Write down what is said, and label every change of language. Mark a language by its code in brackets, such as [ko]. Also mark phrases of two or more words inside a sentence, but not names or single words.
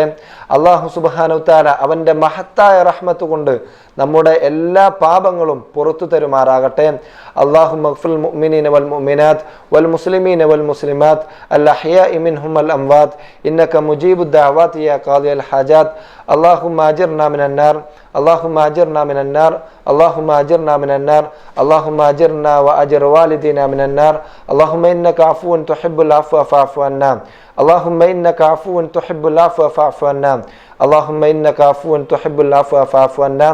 [ar] الله سبحانه وتعالى [ml] അവൻ്റെ മഹത്തായ റഹ്മത്ത് കൊണ്ട് നമ്മുടെ എല്ലാ പാപങ്ങളും പുറത്തു തരുമാറാകട്ടെ. [ar] اللهم اغفر المؤمنين والمؤمنات والمسلمين والمسلمات الأحياء منهم والأموات إنك مجيب الدعوات يا قاضي الحاجات. اللهم اجرنا من النار اللهم اجرنا من النار اللهم اجرنا من النار اللهم اجرنا واجر والدينا من النار. اللهم انك عفو تحب العفو فاعف عنا. اللهم انك عفو تحب العفو فاعف عنا. اللهم انك عفو تحب العفو فاعف عنا.